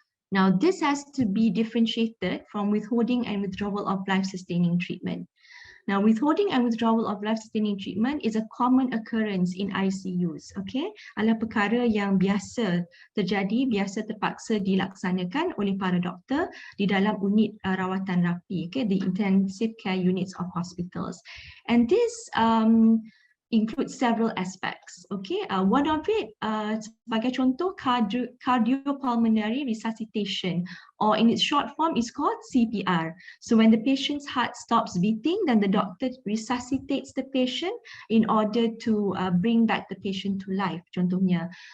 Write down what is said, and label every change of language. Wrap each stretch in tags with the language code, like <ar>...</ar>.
<en>Now this has to be differentiated from withholding and withdrawal of life-sustaining treatment. Now, withholding and withdrawal of life-sustaining treatment is a common occurrence in ICUs.</en> <ms>Okay, adalah perkara yang biasa terjadi, biasa terpaksa dilaksanakan oleh para doktor di dalam unit rawatan rapi, okay,</ms> <en>the intensive care units of hospitals. And this includes several aspects. Okay, one of it,</en> <ms>sebagai contoh,</ms> <en>cardiopulmonary resuscitation, or in its short form is called CPR. So when the patient's heart stops beating, then the doctor resuscitates the patient in order to bring back the patient to life,</en> <ms>contohnya.</ms>